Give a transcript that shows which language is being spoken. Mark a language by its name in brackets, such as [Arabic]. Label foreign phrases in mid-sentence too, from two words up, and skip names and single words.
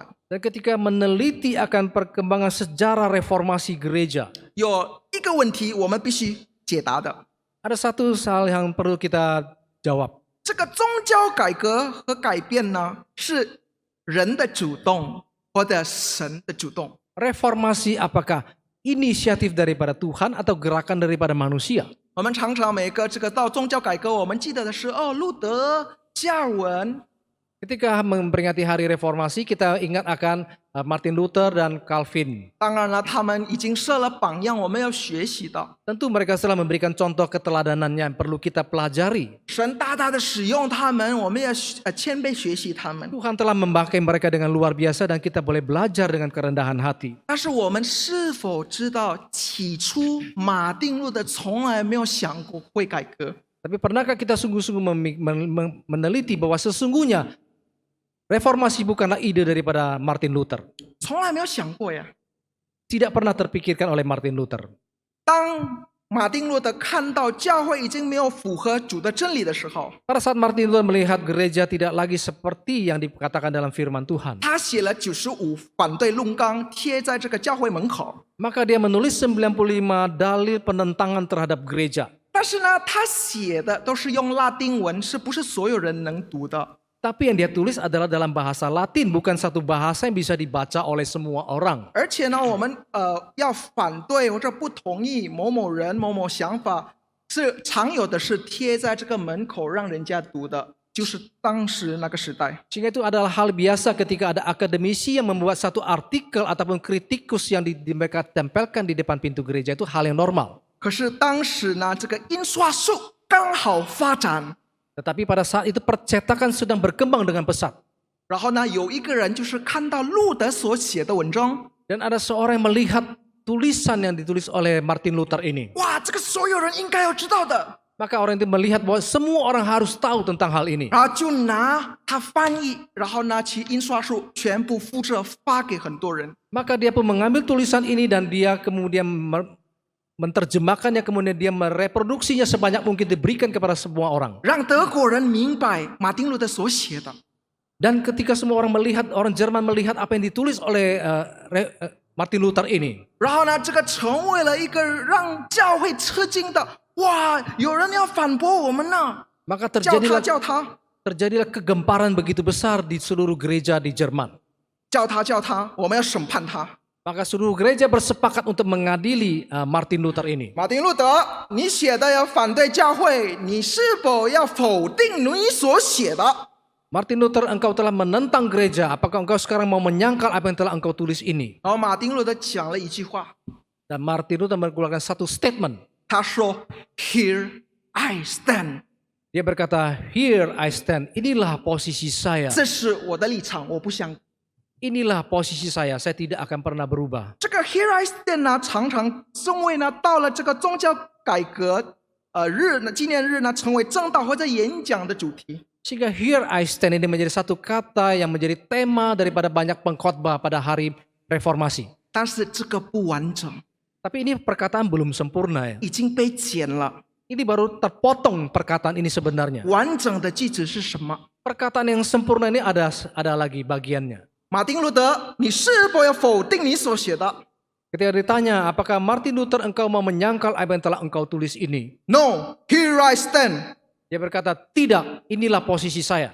[Indonesian] Dan ketika meneliti akan perkembangan sejarah reformasi gereja, [Chinese] 有一个问题我们必须解答的： [Indonesian] ada satu hal yang perlu kita jawab. [Chinese] 这个宗教改革和改变呢，是人的主动或者神的主动？ [Indonesian] Reformasi apakah inisiatif daripada Tuhan atau gerakan daripada manusia? [Chinese] 我们常常每个这个到宗教改革，我们记得的是路德、加尔文。 [Indonesian] Ketika memperingati hari reformasi, kita ingat akan Martin Luther dan Calvin. [Chinese] 当然了，他们已经设了榜样，我们要学习的。 [Indonesian] Tentu mereka telah memberikan contoh keteladanannya yang perlu kita pelajari. [Chinese] 神大大的使用他们，我们要谦卑学习他们。 [Indonesian] Tuhan telah memakai mereka dengan luar biasa dan kita boleh belajar dengan kerendahan hati. [Chinese] 但是我们是否知道，起初马丁路德从来没有想过会改革？ [Indonesian] Tapi pernahkah kita sungguh-sungguh meneliti bahwa sesungguhnya reformasi bukanlah ide daripada Martin Luther? [Chinese] 从来没有想过呀。 [Indonesian] Tidak pernah terpikirkan oleh Martin Luther. [Chinese] 当马丁路德看到教会已经没有符合主的真理的时候， [Indonesian] Pada saat Martin Luther melihat gereja tidak lagi seperti yang dikatakan dalam firman Tuhan, [Chinese] 他写了95反对论纲，贴在这个教会门口。 [Indonesian] maka dia menulis 95 dalil penentangan terhadap gereja. [Chinese] 但是呢，他写的都是用拉丁文，是不是所有人能读的？ [Indonesian] Tapi yang dia tulis adalah dalam bahasa Latin, bukan satu bahasa yang bisa dibaca oleh semua orang. [Chinese] 而且呢，我们要反对或者不同意某某人、某某想法，是常有的是贴在这个门口让人家读的，就是当时那个时代。 [Indonesian] Sehingga itu adalah hal biasa ketika ada akademisi yang membuat satu artikel ataupun kritikus yang mereka tempelkan di depan pintu gereja, itu hal yang normal. [Chinese] 可是当时呢，这个印刷术刚好发展， [Indonesian] Tetapi pada saat itu percetakan sedang berkembang dengan pesat. [Chinese] 然后呢，有一个人就是看到路德所写的文章， [Indonesian] Dan ada seorang yang melihat tulisan yang ditulis oleh Martin Luther ini. [Chinese] 哇，这个所有人应该要知道的， [Indonesian] Maka orang itu melihat bahwa semua orang harus tahu tentang hal ini. [Chinese] 然后就拿他翻译，然后呢，其印刷术全部复制发给很多人。 [Indonesian] Maka dia pun mengambil tulisan ini dan dia kemudian menerjemahkannya, kemudian dia mereproduksinya sebanyak mungkin diberikan kepada semua orang. [Chinese] 让德国人明白马丁路德所写的。 [Indonesian] Dan ketika semua orang melihat, orang Jerman melihat apa yang ditulis oleh Martin Luther ini, [Chinese] 然后呢，这个成为了一个让教会吃惊的，哇，有人要反驳我们呢， [Indonesian] maka [Chinese] 叫他， [Indonesian] terjadilah kegemparan begitu besar di seluruh gereja di Jerman. [Chinese] 叫他，我们要审判他。 [Indonesian] Maka seluruh gereja bersepakat untuk mengadili Martin Luther ini. [Chinese] 马丁路德，你写的要反对教会，你是否要否定你所写的？ [Indonesian] Martin Luther, engkau telah menentang gereja. Apakah engkau sekarang mau menyangkal apa yang telah engkau tulis ini? [Chinese] 然后马丁路德讲了一句话， [Indonesian] Dan Martin Luther mengeluarkan satu statement. [Chinese] 他说 ： [English] “Here I stand。” [Indonesian] Dia berkata, [English] "Here I stand." [Indonesian] Inilah posisi saya. [Chinese] 这是我的立场，我不想 [Indonesian] inilah posisi saya tidak akan pernah berubah. [Chinese] 这个 [English] Here I Stand [Chinese] 呢，常常中尉呢到了这个宗教改革日呢纪念日呢，成为正道或者演讲的主题。 [Indonesian] Sehingga [English] here I stand [Indonesian] ini menjadi satu kata yang menjadi tema daripada banyak pengkhotbah pada hari reformasi. [Chinese] 但是这个不完整， [Indonesian] Tapi ini perkataan belum sempurna ya. [Chinese] 已经被剪了。 [Indonesian] Ini baru terpotong perkataan ini sebenarnya. [Chinese] 完整的句子是什么？ [Indonesian] Perkataan yang sempurna ini ada lagi bagiannya. [Chinese] 马丁路德，你是否要否定你所写的 [Indonesian] Ketika ditanya, apakah Martin Luther engkau mau menyangkal apa yang telah engkau tulis ini? [English] ？No, here I stand. [Indonesian] Dia berkata, tidak, inilah posisi saya.